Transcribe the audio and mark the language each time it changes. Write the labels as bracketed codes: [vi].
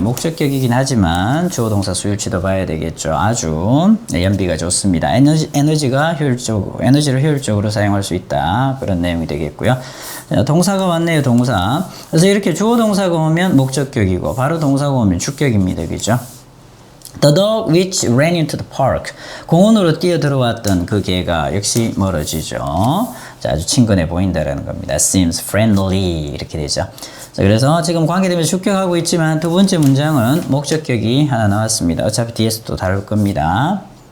[ko] 목적격이긴 하지만 주어 동사 수일치도 봐야 되겠죠. 아주 연비가 좋습니다. 에너지를 효율적으로 사용할 수 있다. 그런 내용이 되겠고요. 동사가 왔네요. 동사. 그래서 이렇게 주어 동사가 오면 목적격이고 바로 동사가 오면 주격입니다. 그죠? [en] The dog which ran into the park. [ko] 공원으로 뛰어 들어왔던 그 개가 역시 멀어지죠. 자, 아주 친근해 보인다라는 겁니다. [en] Seems friendly [ko] 이렇게 되죠. 자, 그래서 지금 관계되면서 주격하고 있지만 두 번째 문장은 목적격이 하나 나왔습니다. 어차피 뒤에서 또 다룰 겁니다.